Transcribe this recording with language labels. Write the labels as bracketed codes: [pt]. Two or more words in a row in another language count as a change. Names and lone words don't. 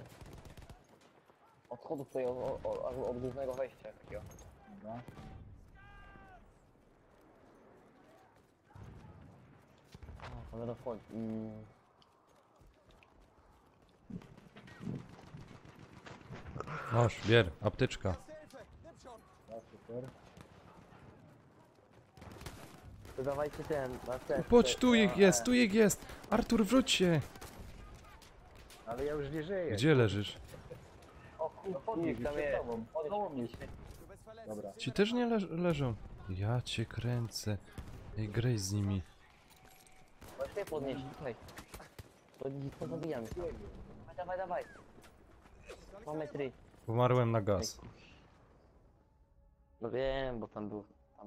[pl] Od schodów tutaj, od głównego wejścia takiego. Dobra. On będą wchodzić. Masz, bier, apteczka. [de] Erste Hilfe, nimm schon. [pl] Ja, super. Dodawajcie ten, na C. Chodź, tu ich jest! Artur, wróć się! Ale ja już nie żyję. Gdzie leżysz? O kurwa, Idź, tam przed jest. tobą. Koło mnie. [de] Du bist verletzt. [pl] Dobra. Ci też nie leżą. Ja cię kręcę. Ej, graj z nimi. Właśnie podnieść, tutaj. Pozabijamy. Dawaj. Mamy 3. Umarłem na gaz. No wiem, bo tam był. Tam.